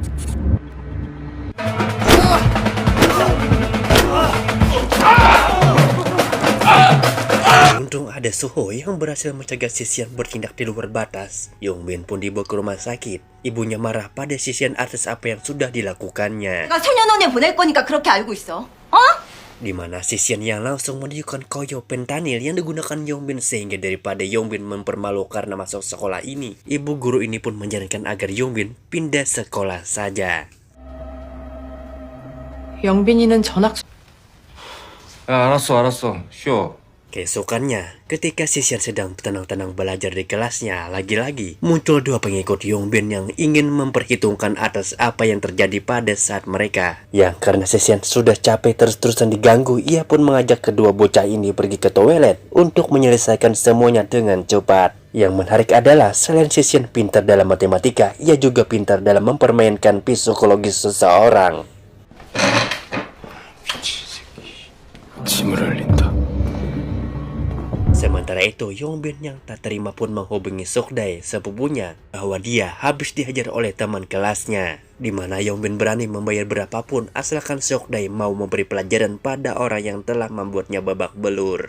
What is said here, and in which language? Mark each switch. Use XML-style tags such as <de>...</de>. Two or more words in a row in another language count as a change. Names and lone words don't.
<id>Untung ada Soho yang berhasil mencegah si Sian bertindak di luar batas. Yongbin pun dibawa ke rumah sakit. Ibunya marah pada si Sian atas apa yang sudah dilakukannya.</id> <ko>내가 소년원에 보낼 거니까 그렇게 알고 있어. 어?</ko> <id>di mana Sisian yang langsung menunjukkan koyo pentanil yang digunakan Yongbin sehingga daripada Yongbin mempermalu karena masuk sekolah ini, ibu guru ini pun menyarankan agar Yongbin pindah sekolah saja.</id> <ko>영빈이는 전학 야, 알았어. 쉬어.</ko> <id>Keesokannya, ketika Sisian sedang tenang-tenang belajar di kelasnya, lagi-lagi muncul dua pengikut Yongbin yang ingin memperhitungkan atas apa yang terjadi pada saat mereka. Yang karena Sisian sudah capek terus-terusan diganggu, ia pun mengajak kedua bocah ini pergi ke toilet untuk menyelesaikan semuanya dengan cepat. Yang menarik adalah selain Sisian pintar dalam matematika, ia juga pintar dalam mempermainkan psikologis seseorang.</id> <ko>짐을 흘린다.</ko> <id>Sementara itu, Yongbin yang tak terima pun menghubungi Sukdae, sepupunya, bahwa dia habis dihajar oleh teman kelasnya. Di mana Yongbin berani membayar berapapun asalkan Sukdae mau memberi pelajaran pada orang yang telah membuatnya babak belur.</id>